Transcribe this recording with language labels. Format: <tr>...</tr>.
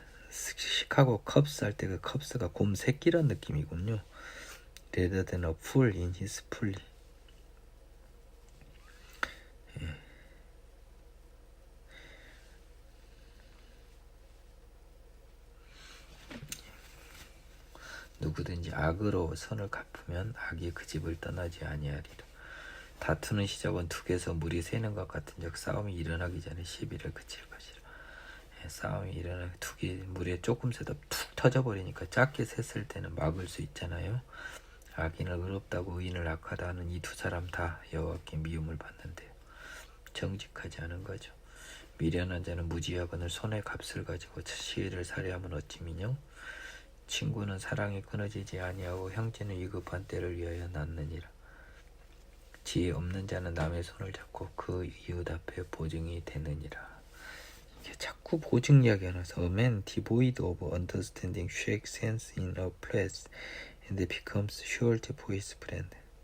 <ko>시카고 컵스 할 때 그 컵스가 곰 새끼란 느낌이군요.</ko> <en>Rather than a fool in his folly.</en> <ko>누구든지 악으로 선을 갚으면 악이 그 집을 떠나지 아니하리라. 다투는 시작은 둑에서 물이 새는 것 같은즉 싸움이 일어나기 전에 시비를 그칠 것이라. 싸움이 일어나기 둑이 물에 조금 새도 툭 터져버리니까 작게 샜을 때는 막을 수 있잖아요. 악인을 의롭다고 의인을 악하다 하는 이 두 사람 다 여호와께 미움을 받는데요. 정직하지 않은 거죠. 미련한 자는 무지하거늘 손에 값을 가지고 시혜를 살해하면 어찌 미뇨. 친구는 사랑이 끊어지지 아니하고 형제는 위급한 때를 위하여 낳느니라. 지혜 없는 자는 남의 손을 잡고 그 이웃 앞에 보증이 되느니라. 이게 자꾸 보증 이야기 하나서</ko> <en>A man devoid of understanding shakes hands in a press and becomes surety for his friend.</en>